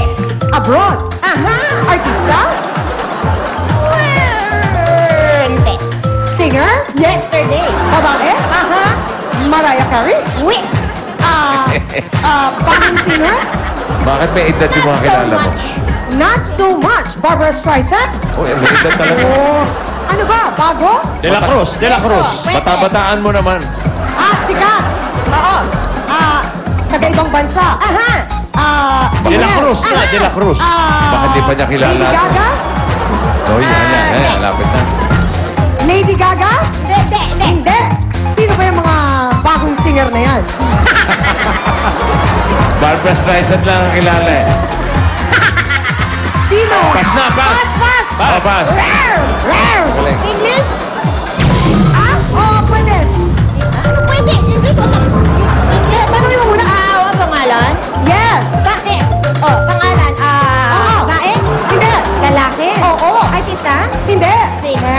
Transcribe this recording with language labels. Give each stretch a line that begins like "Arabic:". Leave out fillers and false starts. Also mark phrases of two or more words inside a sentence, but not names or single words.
Filipino: Abroad? Aha. Artista? Hindi. Singer? Yesterday. Babae? Aha. Mariah Carey? Wait.
English: Backing singer?
Filipino: Bakit may edad yung mga kilala mo?
English: Not so much. Barbara Streisand?
Filipino: Uy, may edad talaga. Ano ba? Bago? De La Cruz, De La Cruz. Pwede. Bata-bataan mo naman. Sikat. Oo. Taga-ibang bansa. Aha. De La Singer. Cruz na, De La Cruz. Bakit di pa niya kilala? Lady Gaga? Oh, yan. Lapit na. Lady Gaga? Hindi. Hindi. Sino ba yung mga bagong singer na yan? Barbara Streisand lang ang kilala eh. Sino? Pass na, pass. Pass. Oh, pass. Rare. Galing. English? Oo, pwede. Ano pwede? English o Tanongin mo muna. ang pangalan? Yes. Bakit? Pangalan. Bae? Hindi. Lalaki? Oo. Artista? Hindi. Singer?